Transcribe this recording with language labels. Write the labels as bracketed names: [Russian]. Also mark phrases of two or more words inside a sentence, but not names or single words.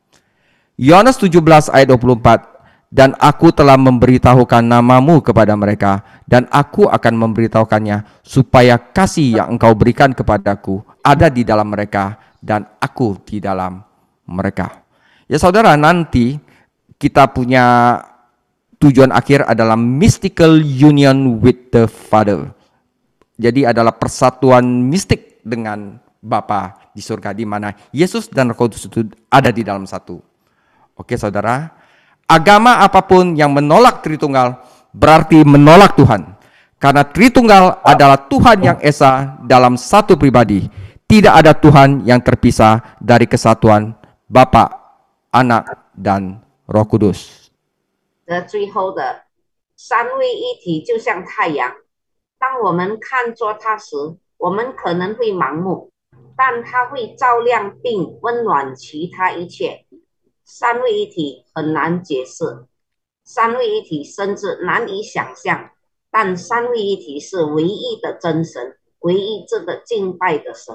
[Indonesian] Yohanes 17 ayat 24, dan aku telah memberitahukan namamu kepada mereka, dan aku akan memberitahukannya, supaya kasih yang engkau berikan kepadaku ada di dalam mereka, dan aku di dalam mereka. Ya saudara, nanti kita punya tujuan akhir adalah [English] mystical union with the Father. [Indonesian] Jadi adalah persatuan mistik dengan Bapa di surga, di mana Yesus dan Roh Kudus itu ada di dalam satu. Oke saudara, agama apapun yang menolak Tritunggal berarti menolak Tuhan. Karena Tritunggal adalah Tuhan yang esa dalam satu pribadi. Tidak ada Tuhan yang terpisah dari kesatuan Bapa, Anak, dan Roh Kudus. [Chinese] 最后的三位一体就像太阳，当我们看作它时，我们可能会盲目，但它会照亮并温暖其他一切。三位一体很难解释，三位一体甚至难以想象，但三位一体是唯一的真神，唯一值得敬拜的神。